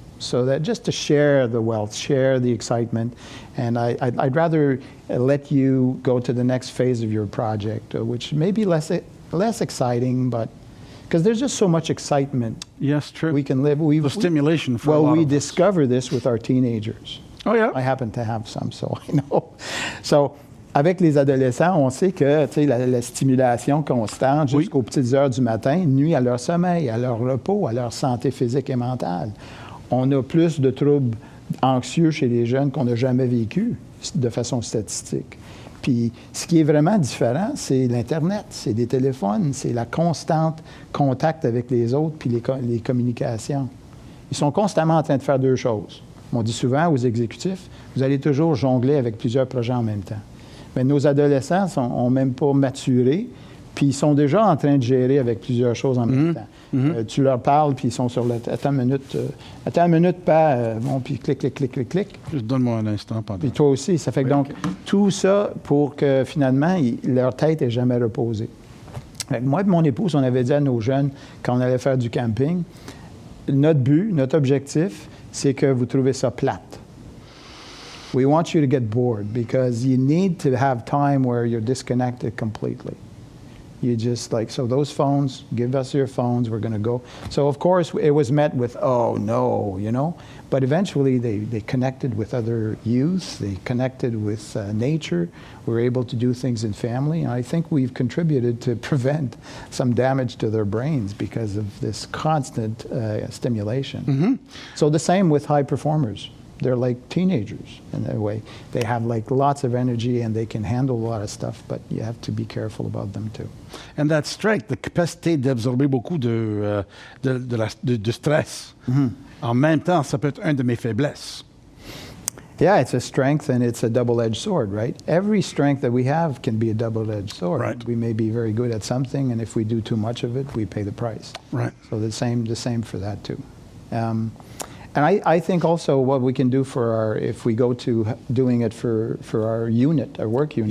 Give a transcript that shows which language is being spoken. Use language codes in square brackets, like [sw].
[en] So that just to share the wealth, share the excitement, and I'd rather let you go to the next phase of your project, which may be less exciting, but because there's just so much excitement. Yes, true. We can live. The stimulation for a lot Well, we of us. discover this with our teenagers. Oh yeah. I happen to have some, so I know. [fr] So, avec les adolescents, on sait que la stimulation constante jusqu'aux petites heures du matin nuit à leur sommeil, à leur repos, à leur santé physique et mentale. On a plus de troubles anxieux chez les jeunes qu'on n'a jamais vécu de façon statistique. Puis ce qui est vraiment différent, c'est l'Internet, c'est des téléphones, c'est la constante contact avec les autres puis les communications. Ils sont constamment en train de faire deux choses. On dit souvent aux exécutifs, vous allez toujours jongler avec plusieurs projets en même temps. Mais nos adolescents n'ont même pas maturé, puis ils sont déjà en train de gérer avec plusieurs choses en même temps. Tu leur parles, puis ils sont sur le... Attends une minute, pas... bon, puis clic. Juste donne-moi un instant pendant. Puis toi aussi. Ça fait que donc, tout ça pour que finalement, leur tête n'est jamais reposée. Fait que moi et mon épouse, on avait dit à nos jeunes, quand on allait faire du camping, notre but, notre objectif, c'est que vous trouvez ça plate. [en] We want you to get bored because you need to have time where you're disconnected completely. You just so those phones, give us your phones, we're going to go. So, of course, it was met with, oh, no, But eventually, they connected with other youth. They connected with nature. We were able to do things in family. And I think we've contributed to prevent some damage to their brains because of this constant stimulation. So the same with high performers. They're like teenagers in a way. They have lots of energy and they can handle a lot of stuff, but you have to be careful about them too. And that strength, the [fr] capacité d'absorber beaucoup de stress. En même temps, ça peut être une de mes faiblesses. [en] Yeah, it's a strength and it's a double-edged sword, right? Every strength that we have can be a double-edged sword. Right. We may be very good at something, and if we do too much of it, we pay the price. Right. So the same for that too. And I think also what we can do if we go to doing it for our unit, our work unit.